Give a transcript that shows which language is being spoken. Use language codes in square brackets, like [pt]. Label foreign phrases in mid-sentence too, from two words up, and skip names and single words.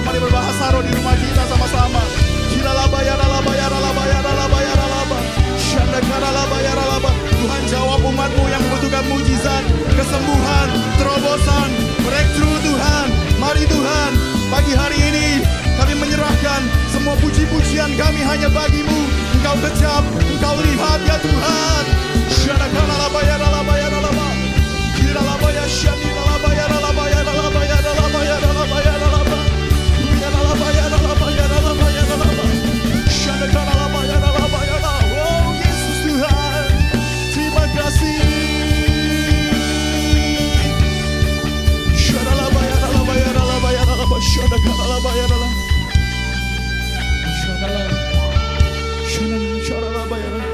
[id] Mari berbahasa roh di rumah kita sama-sama. Kiralabayaralabayaralabayaralaba, syandakaralayaralaba. Tuhan jawab umat-Mu yang membutuhkan mujizat, kesembuhan, terobosan, breakthrough Tuhan. Mari Tuhan, pagi hari ini kami menyerahkan semua puji-pujian kami hanya bagi-Mu. Engkau kejam, Engkau lihat ya Tuhan. Syadakaralayaralabayaralaba, kiralabayasyanilalabayaralabayaralabayaralabayaralabayaralaba, kiralabayaralabayaralabayaralaba, syadakaralayaralabayaralaba. Oh Yesus Tuhan, terima kasih. Syadalabayaralabayaralabayaralaba, syadakaralayaralaba, syadalabayaralaba.